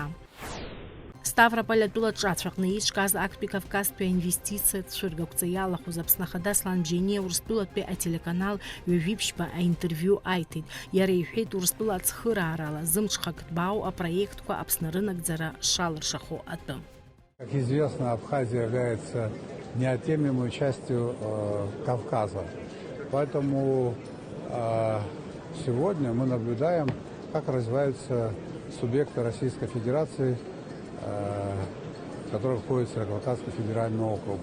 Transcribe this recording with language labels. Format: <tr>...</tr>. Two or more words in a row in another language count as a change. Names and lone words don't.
<ab>Ставрополь-атәыла ҿацәаҟны еиҿкааз актәи Кавказтәи аинвестициатә цәыргақәҵа иалахәыз Аԥсны Ахада Аслан Бџьаниа Урыстәылатәи ателеканал ҩажәиԥшьба аинтервиу аиҭеит. Иара иҳәеит Урыстәыла ацхыраарала зымҽхак ҭбаау апроектқәа Аԥсны рынагӡара шалыршахо атәы.</ab> <ru>Как известно, Абхазия является неотъемлемой частью Кавказа. Поэтому сегодня мы наблюдаем, как развиваются субъекты Российской Федерации, в которых входит Северокавказский федеральный округ.</ru>